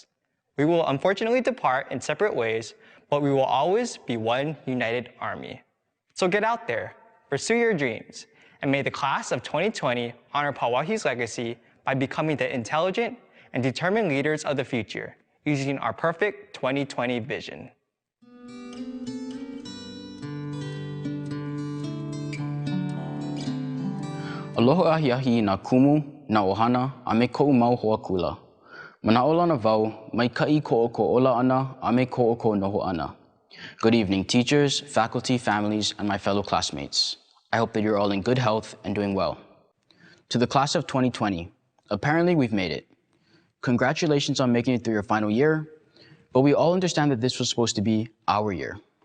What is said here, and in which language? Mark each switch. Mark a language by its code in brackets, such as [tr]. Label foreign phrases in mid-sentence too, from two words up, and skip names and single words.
[en] We will unfortunately depart in separate ways, but we will always be one united army. So get out there, pursue your dreams, and may the class of 2020 honor Pauahi's legacy by becoming the intelligent and determined leaders of the future, using our perfect 2020 vision. [haw] Aloha ahiahi na kumu, na ohana, a me ko'u mau hoa kula. Manaola na vau, mai ka'i ko'oko ola ana, a me ko'oko noho ana. [en] Good evening, teachers, faculty, families, and my fellow classmates. I hope that you're all in good health and doing well. To the class of 2020, apparently we've made it. Congratulations on making it through your final year, but we all understand that this was supposed to be our year.